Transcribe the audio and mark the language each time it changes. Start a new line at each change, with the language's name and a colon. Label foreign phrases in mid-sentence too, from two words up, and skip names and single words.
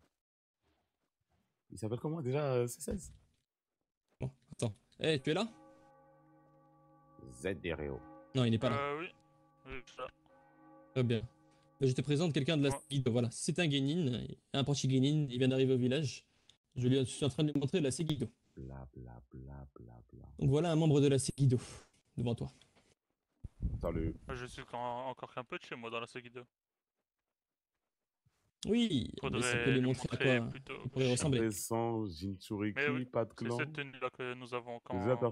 French: Il s'appelle comment, déjà, C16? Bon, attends. Eh, tu es là? Z Dereo. Non, il n'est pas là. Oui. Oui, ça. Très bien. Je te présente quelqu'un de la Ouais. Segido. Voilà, c'est un Genin, un Porchi Genin. Il vient d'arriver au village. Je suis en train de lui montrer la Segido. Bla, bla, bla, bla, bla. Donc voilà un membre de la Segido devant toi. Salut. Je suis encore qu'un peu de chez moi dans la Segido. Oui, mais ça peut Faudrait lui lui montrer à montrer quoi plutôt. il pourrait ressembler. Récent, Mais Jinchuriki, oui, pas de c'est clan. cette tenue-là que nous avons Déjà, quand.